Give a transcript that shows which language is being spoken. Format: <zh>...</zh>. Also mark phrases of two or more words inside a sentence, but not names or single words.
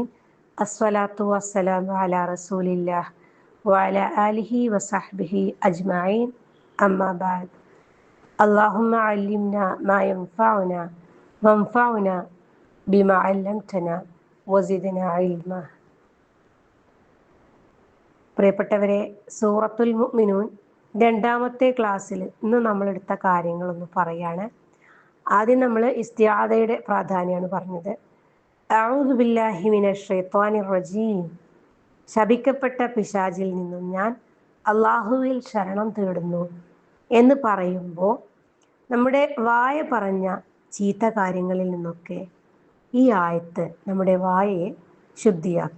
<ar>الصلاة والسلام على رسول الله وعلى آله وصحبه أجمعين. أما بعد. اللهم علمنا ما ينفعنا وانفعنا بما علمتنا وزدنا علما.</ar> <ml>പ്രിയപ്പെട്ടവരെ, സൂറത്തുൽ മുഅ്മിനൂൻ രണ്ടാമത്തെ ക്ലാസ്സിൽ ഇന്ന് നമ്മളെടുത്ത കാര്യങ്ങളൊന്ന് പറയാണ്. ആദ്യം നമ്മൾ ഇസ്തിആദയുടെ പ്രാധാന്യമാണ് പറഞ്ഞത്.</ml> <ar>أعوذ بالله من الشيطان الرجيم,</ar> <ml>ശപിക്കപ്പെട്ട പിശാചിൽ നിന്നും ഞാൻ അള്ളാഹുവിൽ ശരണം തേടുന്നു എന്ന് പറയുമ്പോൾ നമ്മുടെ വായ പറഞ്ഞ ചീത്ത കാര്യങ്ങളിൽ നിന്നൊക്കെ ഈ ആയത്ത് നമ്മുടെ വായയെ ശുദ്ധിയാക്കും.</ml>